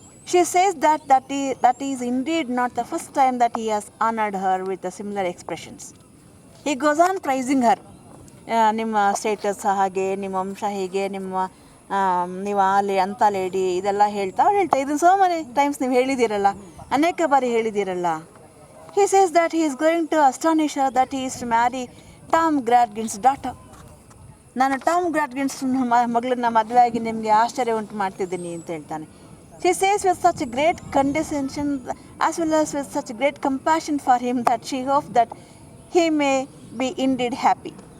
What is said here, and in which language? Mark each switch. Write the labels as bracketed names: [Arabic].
[English] She says that is indeed not the first time that he has honoured her with the similar expressions. He goes on praising her. [Kannada] ನಿಮ್ಮ status ಹಾಗೆ, ನಿಮ್ಮ ವಂಶ ಹೀಗೆ, ನೀವು ಅಂಥ lady, ಇದೆಲ್ಲ ಹೇಳ್ತಾ ಇದನ್ನು [English] so many times [Kannada] ನೀವು ಹೇಳಿದ್ದೀರಲ್ಲ, ಅನೇಕ ಬಾರಿ ಹೇಳಿದ್ದೀರಲ್ಲ. [English] He says that he is going to astonish her that he is to marry Tom Gradgin's daughter. [Kannada] ನಾನು ಟಾಮ್ ಗ್ರಾಡ್ಗಿನ್ಸ್ ಮಗಳನ್ನ ಮದುವೆ ಆಗಿ ನಿಮಗೆ ಆಶ್ಚರ್ಯ ಉಂಟು ಮಾಡ್ತಿದ್ದೀನಿ ಅಂತ ಹೇಳ್ತಾನೆ. [English] She says with such a great condescension as well as with such a great compassion for him that she hopes that he may be indeed happy.